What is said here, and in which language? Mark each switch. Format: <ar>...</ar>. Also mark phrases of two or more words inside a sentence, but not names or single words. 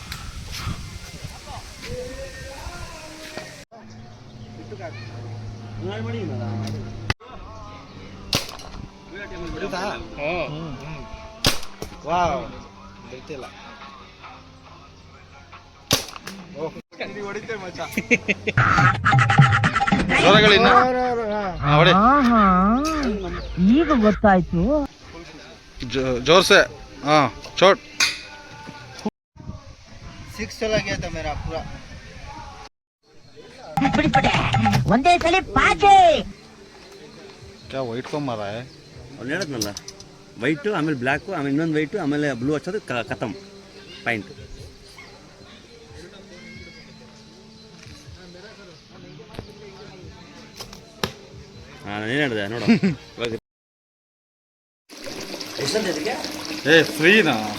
<kn>ವಾವ್ ಗೊತ್ತಿಲ್ಲ. ಹೊಡಿತೆ ಮಚ್ಚ. ಈಗ ಗೊತ್ತಾಯ್ತು.</kn> <hi>जोर से. हाँ छोड़ 6 चला गया था मेरा पूरा.</hi> <kn>ಒಂದೇ ಸಲ ಪಾಚೆ.</kn> <hi>क्या वाइट को मारा है?</hi> <kn>ಅವ್ನು ಹೇಳಿದ್ನಲ್ಲ, ವೈಟು ಆಮೇಲೆ ಬ್ಲ್ಯಾಕು ಆಮೇಲೆ ಇನ್ನೊಂದು ವೈಟು ಆಮೇಲೆ ಬ್ಲೂ ಹಚ್ಚೋದು ಖತಮ್ ಪಾಯಿಂಟ್. ಹಾಂ ಏನು ಹೇಳಿದೆ ನೋಡು. ಏ ಫ್ರೀನಾ?</kn>